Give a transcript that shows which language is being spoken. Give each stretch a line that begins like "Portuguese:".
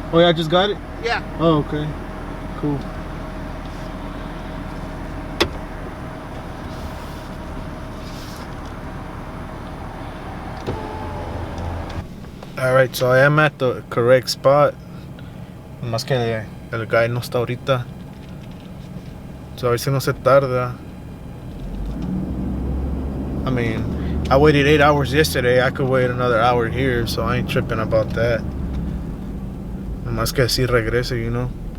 English: Oh, y'all just got it? Yeah. Oh, okay. Cool. Alright, so I am at the correct spot.
Spanish: Más que el guy no está ahorita. So a ver si no se tarda.
English: I mean, I waited 8 hours yesterday. I could wait another hour here, so I ain't tripping about that.
Spanish: Más que así regrese,
English: you know.